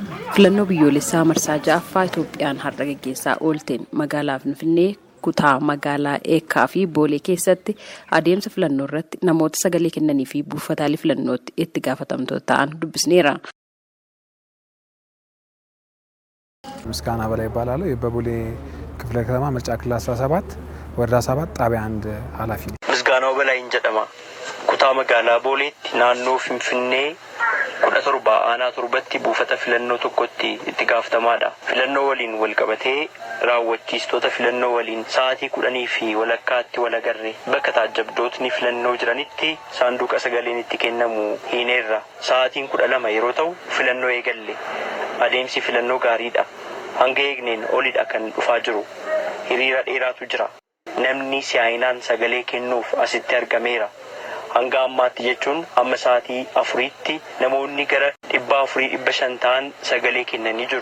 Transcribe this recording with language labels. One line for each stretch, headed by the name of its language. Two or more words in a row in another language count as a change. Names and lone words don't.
Oromo: Filannoo biyyoolessaa marsaa ja'affaa Itoophiyaan har'a gaggeessaa oolteen magaalaa Finfinnee kutaa magaalaa Eekkaa fi Boolee keessatti adeemsa filannoo irratti namoota sagalee kennanii fi buufataalee filannootti itti gaafatamtoota ta'an dubbisneera.
Amharic: ምስጋና በላይ ይባላል። የበቦሌ ክፍለ ከተማ ምርጫ ክልል 17 ወረዳ 7 ጣቢያ 1 ኃላፊ ነኝ። ምስጋናው በላይ
Oromo: an jedhama kutaa magaalaa Booleetti naannoo Finfinnee kudha torba aanaa torbaatti buufata filannoo tokkotti itti gaafatamaadha filannoo waliin walqabatee raawwachiistota filannoo waliin sa'aatii 10 fi walakkaatti walagarre bakka taajjabdootni filannoo jiranitti saanduqa sagaleen itti kennamu hiineerra sa'aatiin 12 yeroo ta'u filannoo eegalle adeemsi filannoo gaariidha hanga eegneen olidha kan dhufaa jiru hiriira dheeraatu jira namni si'aayinaan sagalee kennuuf asitti argameera hanga ammaatti jechuun amma sa'aatii 4tti namoonni gara 400-500 ta'an sagalee kennanii jiru.